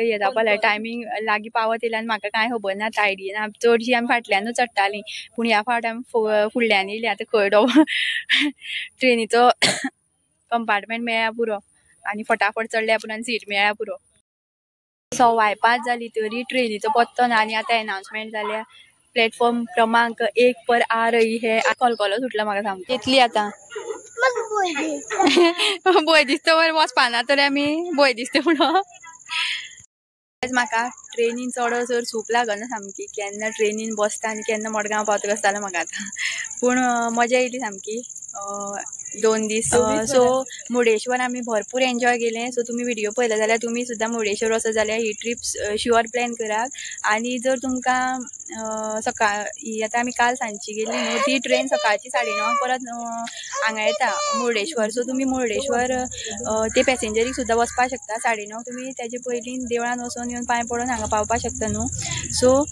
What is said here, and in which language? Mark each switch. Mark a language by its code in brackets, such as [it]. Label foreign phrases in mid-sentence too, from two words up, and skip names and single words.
[kok] हें जावपा लागलें टायमींग लागीं पावत येयलें आनी म्हाका कांय खबर ना आयडिया ना चडशीं आमी फाटल्यानूच चडटालीं पूण ह्या फावट आमी फुडल्यान येयलीं आतां खंय ट्रेनीचो कंपार्टमेंट मेळ्ळ्या पुरो आनी फटाफट चडल्या पुरो आनी सीट मेळ्ळ्या पुरो 5:15 जाली तरी ट्रेनीचो पत्तो ना आनी आतां एनाउन्समेंट जाल्या [hi] प्लॅटफॉर्म क्रमांक 1 पर आ रही है [kok] कलकलो सुटला म्हाका सामको येतली आतां भंय दिसता बरें वचपाना तर आमी भंय दिसता म्हणून म्हाका ट्रेनीन चडसर सूप लागना सामकी केन्ना ट्रेनीन बसता आनी केन्ना मडगांव पावता कसो जालो म्हाका आतां पूण मजा येयली सामकी 2 दीस सो मुर्डेश्वर आमी भरपूर एन्जॉय केलें सो तुमी व्हिडिओ पळयला जाल्यार तुमी सुद्दां मुर्डेश्वर वचत जाल्यार ही [en] trip sure plan [kok] करात आनी जर तुमकां सकाळी आतां आमी काल सांजची गेल्ली न्हू ती ट्रेन सकाळची 9:30 परत हांगा येता मुर्डेश्वर सो तुमी मुर्डेश्वर ते पॅसेंजरीक सुद्दां वचपाक शकता 9:30 तुमी तेजे पयलीं देवळान वचून येवन पांय पडून हांगा पावपाक शकता न्हू सो